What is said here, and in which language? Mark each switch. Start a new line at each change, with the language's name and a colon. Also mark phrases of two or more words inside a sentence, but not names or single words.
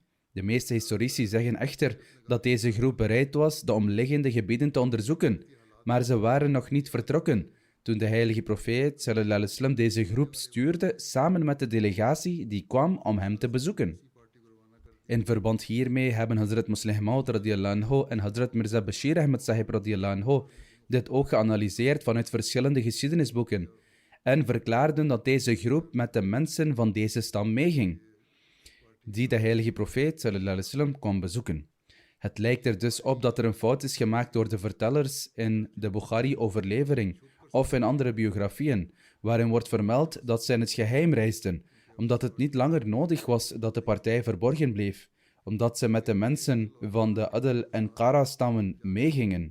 Dutch: De meeste historici zeggen echter dat deze groep bereid was de omliggende gebieden te onderzoeken, maar ze waren nog niet vertrokken toen de heilige profeet
Arabic: صلى الله عليه وسلم
Dutch: deze groep stuurde samen met de delegatie die kwam om hem te bezoeken. In verband hiermee hebben Hazrat Musleh Maud
Arabic: رضي الله عنه
Dutch: en Hazrat Mirza Bashir Ahmad Sahib
Arabic: رضي الله عنه
Dutch: dit ook geanalyseerd vanuit verschillende geschiedenisboeken en verklaarden dat deze groep met de mensen van deze stam meeging, die de heilige profeet
Arabic: صلى الله عليه وسلم
Dutch: kwam bezoeken. Het lijkt er dus op dat er een fout is gemaakt door de vertellers in de Bukhari-overlevering of in andere biografieën, waarin wordt vermeld dat zij in het geheim reisden, omdat het niet langer nodig was dat de partij verborgen bleef, omdat ze met de mensen van de Adl en Qara-stammen meegingen.